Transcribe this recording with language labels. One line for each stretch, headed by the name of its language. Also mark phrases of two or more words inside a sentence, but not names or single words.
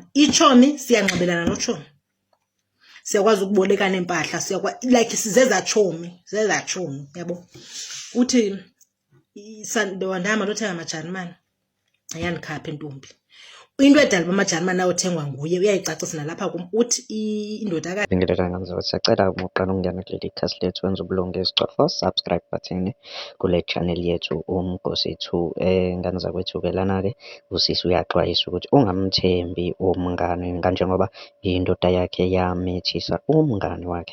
Xhosa: Itshomi siyanxibelana notshomi, siyakwazi ukubolekana impahla, like sizezatshomi, yabo. Uthi ndihamba lothenga amaJarimane, ayandikhapha intombi. Into edala uba amaJarimane ayothengwa nguye uyayicacisa nalapha kum. Uthi indodakazi
Zulu: Ngindodana, siyacela uqala ukungena kuleli khasi lethu wenza ubulunge isicofa
English: subscribe button
Zulu: kule channel yethu uMgosi 2. Ngane zakwethu-ke lana-ke usisi uyaxwayisa ukuthi ungamthembi umngane kanjengoba indoda yakhe yamethisa umngane wakhe.